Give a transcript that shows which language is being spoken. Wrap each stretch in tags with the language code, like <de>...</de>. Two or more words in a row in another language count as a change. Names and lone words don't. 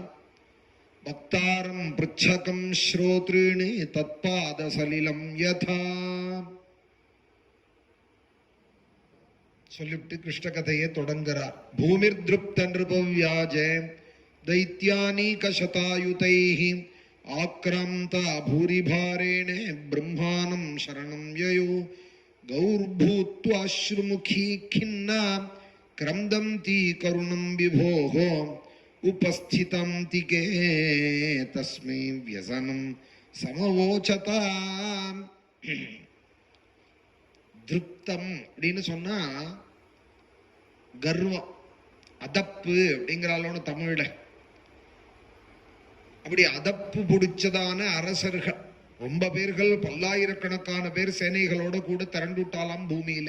<sa>वक्तारं पृच्छकं श्रोतॄन् तत्पाद सलिलं यथा</sa> <ta>சொல்லிவிட்டு கிருஷ்ண கதையை தொடங்குறார்.</ta> <sa>भूमिर् दृप्त नृपव्याज दैत्यानीक शतायुतैः आक्रान्ता भूरिभारेण ब्रह्माणं शरणं ययौ गौर्भूत्वाश्रुमुखी खिन्ना क्रंदन्ति करुणं विभोः उपस्थितं तिके तस्मै व्यसनं समवोचता.</sa> <ta>திருப்தம் அப்படின்னு சொன்னா கர்வம், அதப்பு அப்படிங்கிறாளோன்னு தமிழ்ல. அப்படி அதப்பு பிடிச்சதான அரசர்கள் ரொம்ப பேர்கள், பல்லாயிரக்கணக்கான பேர் சேனைகளோட கூட திரண்டுட்டாலாம் பூமியில.</ta>